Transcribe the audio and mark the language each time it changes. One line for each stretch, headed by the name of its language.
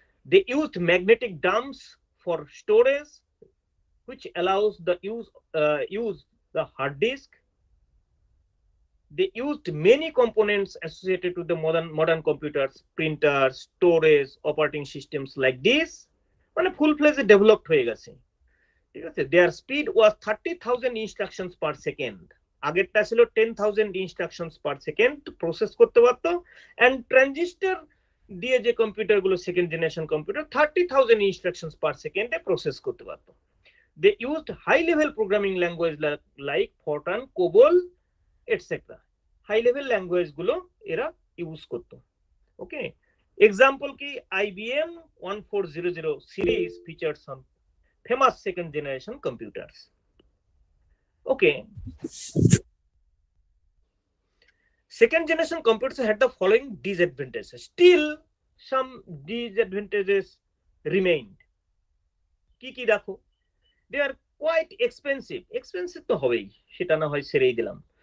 English: They used magnetic dumps for storage, which allows the use the hard disk. They used many components associated with the modern computers, printers, storage, operating systems like this.
Bangla: মানে
English: full fledged developed
Bangla: হয়ে গেছে, ঠিক আছে?
English: Their speed was 30,000 instructions per second.
Bangla: আগেরটা ছিল
English: 10,000 instructions per second
Bangla: process করতে পারতো, and transistor দিয়ে যে কম্পিউটার গুলো second generation computer
English: 30,000 instructions per second
Bangla: a process করতে পারতো।
English: They used high level programming language like Fortran, COBOL, etc.
Bangla: High level language গুলো এরা ইউজ করতো।
English: Okay, example কি IBM 1400 series featured some famous second generation computers. Okay, second generation computers had the following disadvantages. Still some disadvantages remained.
Bangla: কি কি দেখো,
English: they are quite expensive
Bangla: তো হবেই, সেটা না হয় ছেড়েই দিলাম।